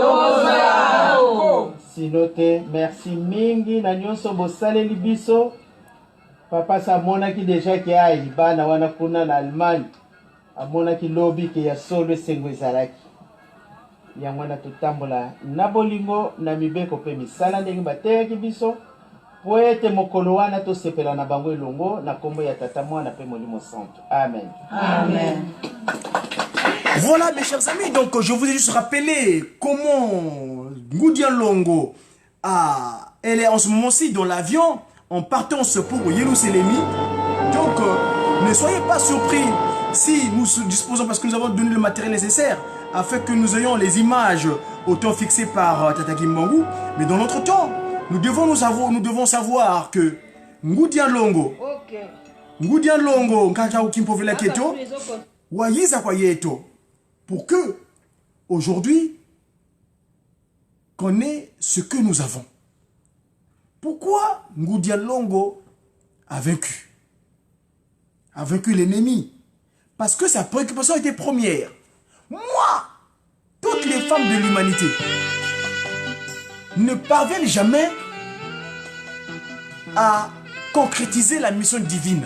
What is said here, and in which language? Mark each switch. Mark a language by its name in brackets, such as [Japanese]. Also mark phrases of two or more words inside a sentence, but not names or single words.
[Lingala] sino te merci mingi na nyonso bosaleli biso papa sa monaki déjà ki a libana wana kuna na Allemagne amonaki lobi ke ya solo esengo ezalaki ya mwana totambola na bolingo na mibeko pe misala ndenge bateyaki biso po ete mokolo wana tosepela na bango elongo na kombo ya tata mwana pe molimo santo amen amen. [French] Voilà mes chers amis, donc je vous ai juste rappelé comment Ngoudia Longo elle est en ce moment-ci dans l'avion en partance pour Jérusalem. Donc ne soyez pas surpris si nous disposons, parce que nous avons donné le matériel nécessaire afin que nous ayons les images au temps fixé par Tata Kimbangu. Mais dans notre temps, nous devons savoir que Ngoudia Longo, Ngoudia Longo, [Kongo] Nkaka Ukimpovela Keto, Wayiza Kwayeto, [French] pour que aujourd'hui qu'on ait ce que nous avons. Pourquoi Ngoudia Longo a vaincu l'ennemi? Parce que sa préoccupation était première. Moi, toutes les femmes de l'humanité ne parviennent jamais à concrétiser la mission divine.